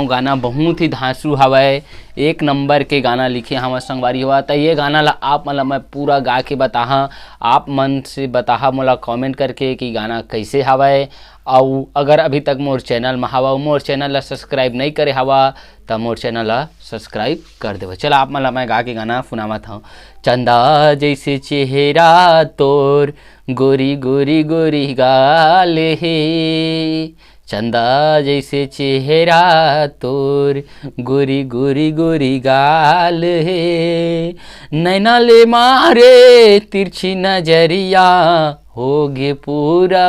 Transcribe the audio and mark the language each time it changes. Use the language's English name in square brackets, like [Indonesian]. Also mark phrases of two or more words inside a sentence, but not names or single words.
[Chhattisgarhi] गाना बहुत ही धांसू हवै, एक नंबर के गाना लिखे हवा संगवारी हुआ। तो ये गाना ला आप मतलब मैं पूरा गा के बताहा, आप मन से बताहा मोला कमेंट करके कि गाना कैसे हवै। और अगर अभी तक मोर चैनल में हवा, मोर चैनल ला सब्सक्राइब नहीं करे हवा तो मोर चैनल ला सब्सक्राइब कर देव। चला आप मतलब मैं गा के गाना सुनावत हूँ। चंदा जैसे चेहरा तोर गोरी गोरी गोरी गाल हे, चंदा जैसे चेहरा तोर गोरी गोरी गोरी गाल हे, नैना ले मारे तिरछी नजरिया होगे पूरा